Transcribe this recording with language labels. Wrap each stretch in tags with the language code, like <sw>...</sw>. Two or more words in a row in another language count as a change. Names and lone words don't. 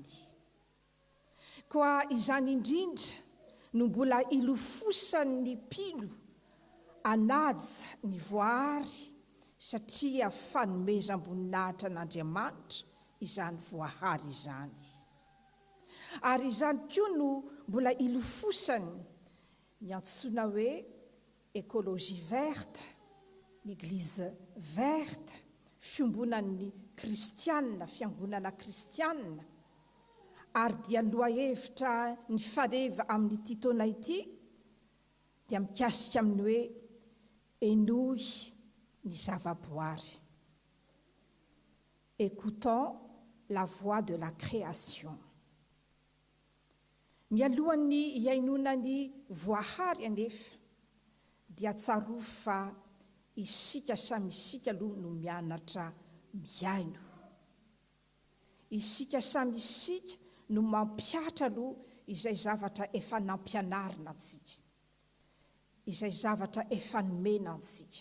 <mg>Koa izany indrindra no mbola ilofosan'ny mpino anaja ny voahary, satria fanomezam-boninahitra an'Andriamanitra izany voahary izany. Ary izany koa no mbola ilofosany ny antsoina hoe</mg> <fr>écologie verte, l'église verte,</fr> <mg>fiombonan'ny kristianina, fiangonana kristianina. Ary dia lohahevitra ny faneva amin'ity taona ity, dia mikasika amin'ny hoe enoy ny zavaboary.</mg> <fr>Écoutons la voix de la création.</fr> <mg>Mialohan'ny hiainonany voahary anefa, dia tsaroa fa isika samy isika aloha no mianatra miaino. Isika samy isika no mampiatra aloha izay zavatra efa nampianarina antsika, izay zavatra efa nomena antsika.</mg>